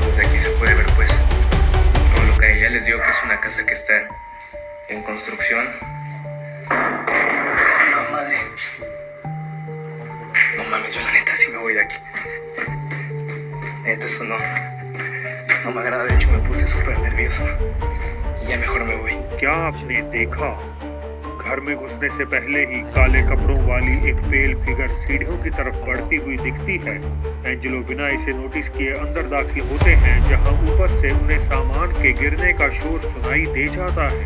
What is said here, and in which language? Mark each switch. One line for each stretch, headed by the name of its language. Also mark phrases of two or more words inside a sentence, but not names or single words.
Spanish: Desde aquí se puede ver pues todo lo que hay. Ya les digo que es una casa que está en construcción. No, madre. No mames, yo la neta sí me voy de aquí. Neta, eso no me agrada, de hecho me puse súper nervioso. Y ya mejor me voy.
Hindi: क्या आपने देखा? घर में घुसने से पहले ही काले कपड़ों वाली एक
English: pale figure
Hindi: सीढ़ियों की तरफ बढ़ती हुई दिखती है। एंजेलो बिना इसे नोटिस किए अंदर दाखिल होते हैं जहां ऊपर से उन्हें सामान के गिरने का शोर सुनाई दे जाता है।